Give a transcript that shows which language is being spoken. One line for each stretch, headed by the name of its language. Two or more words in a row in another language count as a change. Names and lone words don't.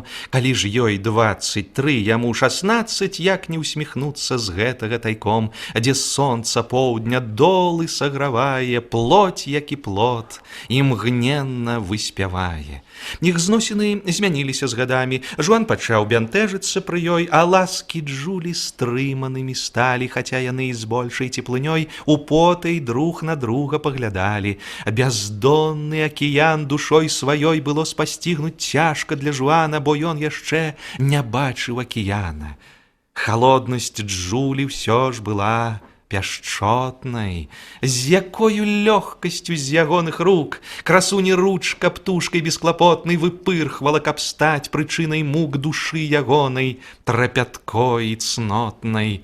Belarusian: Калі ж ёй 23, яму 16, як не усміхнуцца з гэтага тайком, дзе сонца поўдня долы сагравае, плоть, як і плот, імгненна выспявае. Іх зносіны змяніліся з гадамі, Жуан пачаў бянтэжыцца пры ёй, а ласкі Джулі стрыманымі сталі, хаця яны з большай цеплынёй употай друг на друга паглядалі. Бяздонны акіян душой сваёй было спасцігнуць цяжка для Жуана, бо ён яшчэ не бачыў акіяна. Халоднасць Джулі ўсё ж была пяшчотнай, з якою лёгкасцю з ягоных рук красуні ручка птушкай бесклапотнай выпырхвала, каб стаць прычынай мук душы ягонай, трапяткой і цнотнай.